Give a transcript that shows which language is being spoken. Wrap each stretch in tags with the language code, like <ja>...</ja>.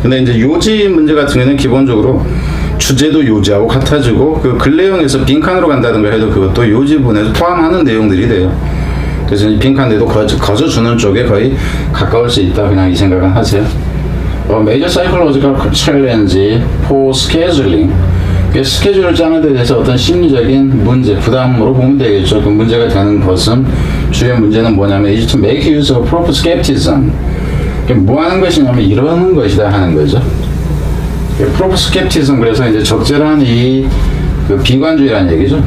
<ko>근데 이제 요지 문제 같은 경우는 기본적으로 주제도 요지하고 같아지고 그 근래형에서 빈칸으로 간다든가 해도 그것도 요지분에서 포함하는 내용들이 돼요. 그래서 이 빈칸에도 거저주는 쪽에 거의 가까울 수 있다. 그냥 이 생각은 하세요.</ko> <en>Major psychological challenge for scheduling.</en> <ko>스케줄을 짜는 데 대해서 어떤 심리적인 문제, 부담으로 보면 되겠죠. 그 문제가 되는 것은 주요 문제는 뭐냐면</ko> <en>is to make use of proper skepticism.</en> <ko>뭐 하는 것이냐면 이러는 것이다 하는 거죠.</ko> <en>proper skepticism,</en> <ko>그래서 이제 적절한 그 비관주의라는 얘기죠.</ko>